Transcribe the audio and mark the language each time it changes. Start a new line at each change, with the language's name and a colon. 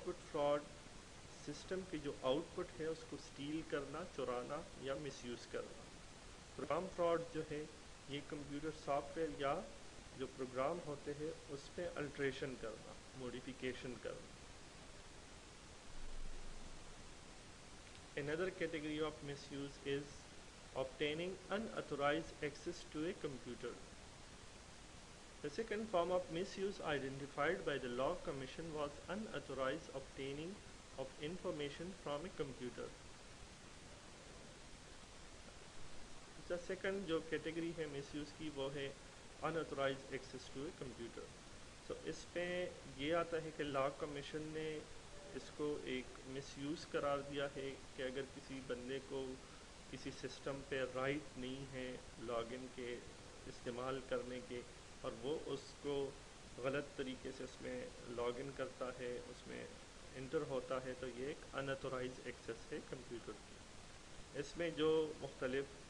Urdu: Fraud system کی جو out put ہے اس کو اسٹیل کرنا، چرانا یا مس یوز کرنا۔ پروگرام فراڈ جو ہے یہ کمپیوٹر سافٹ ویئر یا جو پروگرام ہوتے ہیں اس پہ الٹریشن کرنا، موڈیفیکیشن کرنا۔
English: Another category of misuse is obtaining unauthorized access to a computer. The second form of misuse identified by the Law Commission was unauthorized obtaining of information from a computer. The second جو category ہے misuse
Urdu: کی وہ ہے
English: unauthorized access to a computer.
Urdu: So اس پہ یہ آتا ہے کہ Law Commission نے اس کو ایک مس یوز قرار دیا ہے کہ اگر کسی بندے کو کسی سسٹم پہ رائٹ نہیں ہے لاگ ان کے استعمال کرنے کے، اور وہ اس کو غلط طریقے سے اس میں لاگ ان کرتا ہے، اس میں انٹر ہوتا ہے، تو یہ ایک ان ایتھورائز ایکسیس ہے کمپیوٹر کی۔ اس میں جو مختلف